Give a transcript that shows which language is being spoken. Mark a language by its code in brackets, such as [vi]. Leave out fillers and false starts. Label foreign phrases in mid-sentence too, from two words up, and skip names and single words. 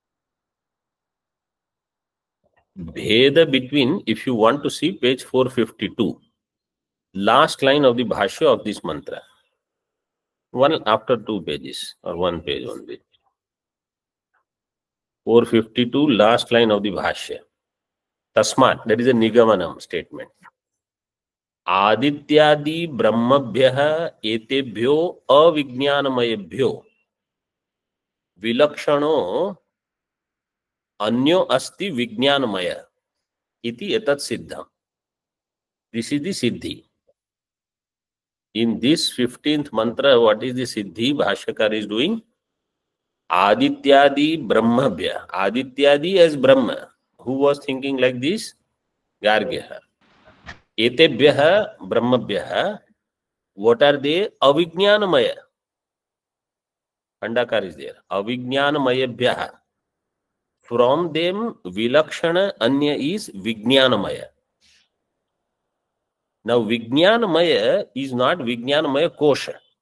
[en] Bheda between, if you want to see page 452, last line of the Bhashya of this mantra. One after 2 pages or 1 page only. 452, last line of the Bhashya. Tasmat, that is a Nigamanam statement. [sa] Adityadi Brahmabhyah etebhyo avijnanmayebhyo vilakshano anyo asti vijnanmaya iti etat siddham. [en] This is the siddhi. In this 15th mantra, what is the siddhi Bhashyakar is doing? [sa] Adityadi Brahmabhya. [en] Adityadi as Brahma. Who was thinking like this? [sa] Gargya. Etebhyah Brahmabhyah. [en] What are they? Avijnanamaya. Khandakar is there. [sa] Avijnanamayabhyah. [en] From them, [sa] Vilakshana Anya [en] is Vijnanamaya. Now, Vijnanamaya is not [sa] Vijnanamaya Kosha.